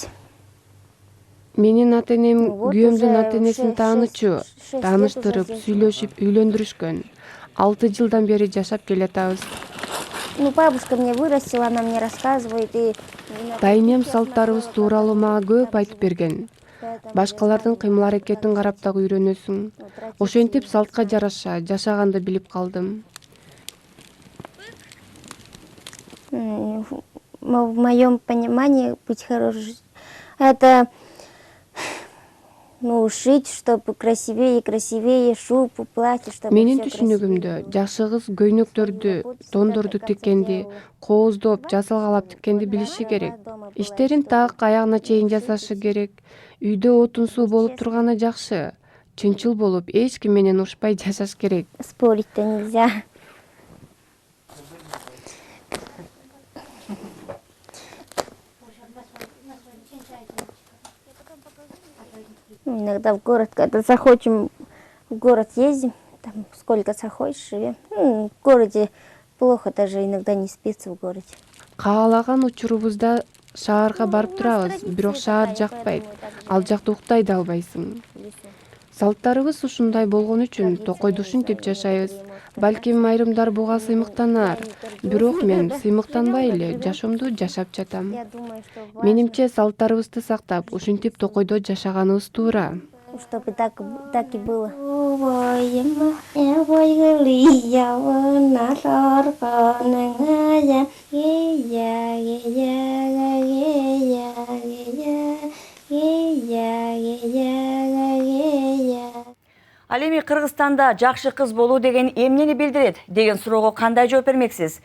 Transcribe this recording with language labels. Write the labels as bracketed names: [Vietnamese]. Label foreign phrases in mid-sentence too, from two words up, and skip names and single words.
[Kyrgyz] Менин ата-энем күйөөмдүн ата-энесин таанычу, тааныштырып, сүйлөшүп, үйлөндүрүшкөн. 6 жылдан бери жашап келатабыз. [Russian] Ну, бабушка меня вырастила, она мне рассказывает. [Kyrgyz] Тайнем салттарыбыз тууралуу мага көп айтып берген. Башкалардын кыймыл-аракетин карап дагы үйрөнөсүң. Ошентип салтка жараша жашаганды билип калдым. [Russian] В моем понимании быть хорошей — это шить, чтобы красивее, шубу, платье, чтобы [Kyrgyz] Менин [Russian] всё [Kyrgyz] түшүнүгүмдө жакшы кыз көйнөктөрдү, тондорду тиккенди, кооздоп, жасалгалап тиккенди билиши керек. Иштерин так аягына чейин жасашы керек. Үйдө отун суу болуп турганы жакшы. Чынчыл болуп, эч ким менен урушпай жашаш керек. [Russian] Спорить-то нельзя. Иногда в город, когда захочем, в город ездим, там сколько захочешь, живем. В городе плохо, даже иногда не спится в городе. [Kyrgyz] Каалаган учурубузда шаарга барып турабыз, бирок шаар жакпайт. Ал жакта уктай да албайсың. Салттарыбыз ушундай болгон үчүн токойду ушинтип жашайбыз. Балким айрымдар буга сыймыктанар, бирок мен сыймыктанбай эле жашоомду жашап жатам. Менимче салттарыбызды сактап, ушинтип токойдо жашаганыбыз туура. [Russian] Чтобы так и было. [Kyrgyz] Ал эми Кыргызстанда жакшы кыз болуу деген эмнени билдирет деген суроого кандай жооп бермексиз?